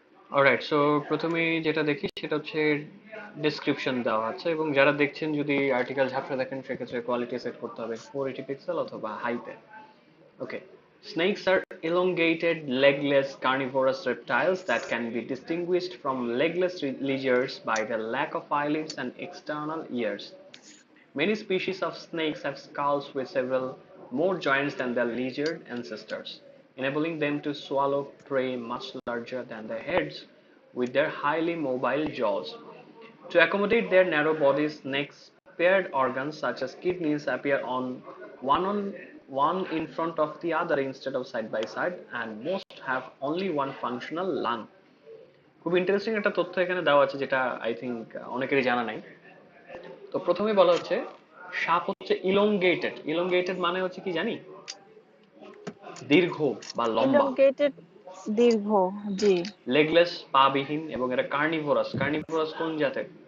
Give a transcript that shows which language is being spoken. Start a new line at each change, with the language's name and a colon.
Bangla: Alright, so প্রথমেই যেটা দেখি সেটা হচ্ছে ডেসক্রিপশন দেওয়া আছে, এবং যারা দেখছেন যদি আর্টিকেল ঝাপসা দেখেন সেক্ষেত্রে কোয়ালিটি সেট করতে হবে 480 পিক্সেল অথবা হাইতে।
English: Okay. Snakes are elongated, legless, carnivorous reptiles that can be distinguished from legless lizards by their lack of eyelids and external ears. Many species of snakes have skulls with several more joints than their lizard ancestors, enabling them to swallow prey much larger than their heads with their highly mobile jaws. To accommodate their narrow bodies, snakes' paired organs such as kidneys appear on one in front of the other instead of side by side, and most have only one functional lung.
Bangla: খুব interesting একটা তথ্য এখানে দেওয়া আছে, যেটা I think অনেকেরই জানা নাই। তো প্রথমেই বলা হচ্ছে সাপ হচ্ছে ইলংগেটেড। ইলংগেটেড মানে হচ্ছে কি জানি, দীর্ঘ বা লম্বা। Elongated দীর্ঘ, জি। লেগলেস, পা বিহীন, এবং এটা কার্নিভোরাস। কার্নিভোরাস কোন জাতের?